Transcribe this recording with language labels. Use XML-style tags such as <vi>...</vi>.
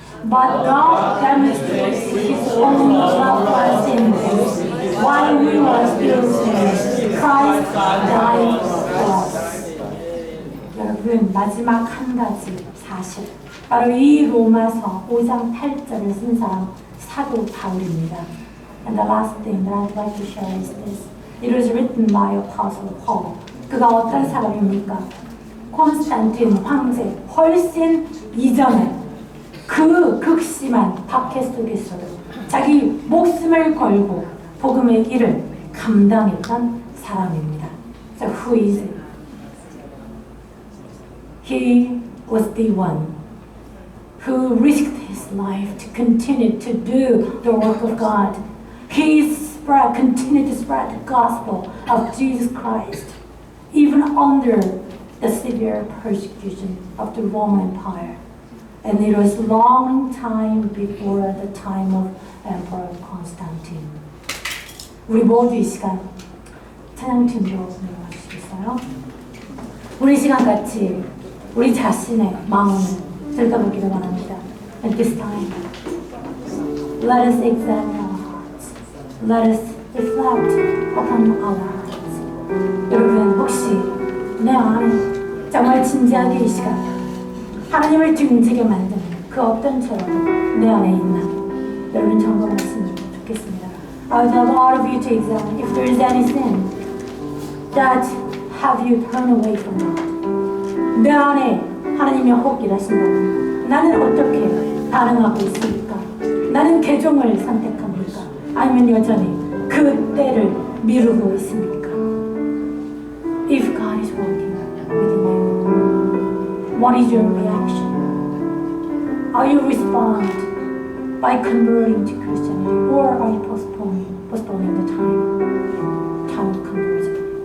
<en>But God demonstrates His own love for us in this. While we were still sinners, Christ died for us.</en> <ko>여러분, 마지막 한 가지 사실. 바로 이 로마서 5장 8절을 쓴 사람 사도 바울입니다.</ko> <en>And the last thing that I'd like to share is this. It was written by Apostle Paul.</en> <ko>그가 어떤 사람입니까? 콘스탄틴 황제 훨씬 이전에 그 극심한 박해 속에서도 자기 목숨을 걸고 복음의 일을 감당했던 사람입니다.</ko> <en>So who is it? He was the one who risked his life to continue to do the work of God. He continued to spread the gospel of Jesus Christ, even under the severe persecution of the Roman Empire. And it was a long time before the time of Emperor Constantine.</en> <ko>우리 모두 이 시간 찬양팀으로 내려와 주시겠어요? 우리 시간 같이 우리 자신의 마음을 들여다보기를 원합니다.</ko> <en>At this time, let us examine our hearts. Let us reflect upon our hearts.</en> <ko>여러분, 혹시 내 안에 정말 진지하게 이 시간 하나님을 등지게 만드는 그 어떤 죄라도 내 안에 있나? 여러분 점검하시면 좋겠습니다.</ko> <en>I would love all of you to examine if there is any sin that have you turned away from God.</en> <ko>내 안에 하나님이 혹 일하신다면 나는 어떻게 반응하고 있습니까? 나는 개종을 선택합니까? 아니면 여전히 그 때를 미루고 있습니까?</ko> <en>If God is working within you, what is your reaction? Are you respond by converting to Christianity, or are you postponing the time of conversion?</en>